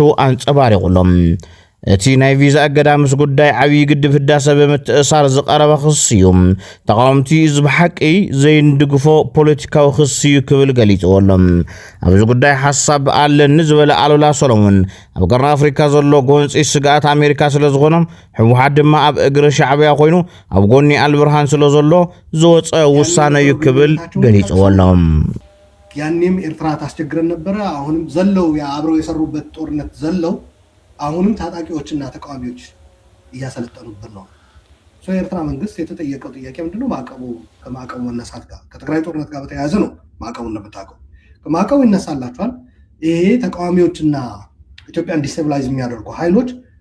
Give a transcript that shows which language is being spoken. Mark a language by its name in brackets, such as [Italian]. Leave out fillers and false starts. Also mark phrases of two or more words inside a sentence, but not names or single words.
[Tigrinya] አንጸባሪቑሎም። እቲ ናይ ቪዛ እገዳ ምስ ጉዳይ ዓብይ ግድብ ህዳሴ ብምትእሳር ዝቐረበ ክስ እዩ። ተቃወምቲ እዚ ብሓቂ ዘይንድግፎ ፖለቲካዊ ክስ እዩ ክብል ገሊፅዎሎም። ኣብዚ ጉዳይ ሓሳብ ኣለኒ ዝበለ ኣሉላ ሰሎሞን ኣብ ቀርኒ ኣፍሪካ ዘሎ ጎንፂ ስግኣት ኣሜሪካ ስለ ዝኾኖም ሕወሓት ድማ ኣብ እግሪ ሻዕብያ ኮይኑ ኣብ ጎኒ አልብርሃን ስለ ዘሎ ዝወፀ ውሳነ እዩ ክብል ገሊፅዎሎም። [Amharic] ያኔም ኤርትራ ታስቸግረን ነበረ። አሁንም ዘለው አብረው የሰሩበት ጦርነት ዘለው አሁንም ታጣቂዎችና ተቃዋሚዎች እያሰለጠኑበት ነው። የኤርትራ መንግስት የተጠየቀው ጥያቄ ምንድነው? ከማዕቀቡ መነሳት ጋር ከትግራይ ጦርነት ጋር በተያያዘ ነው። ማዕቀቡን እንደምታውቀው ከማዕቀቡ ይነሳላቸዋል። ይሄ ተቃዋሚዎችና ኢትዮጵያን ዲስቴብላይዝ የሚያደርጉ ኃይሎች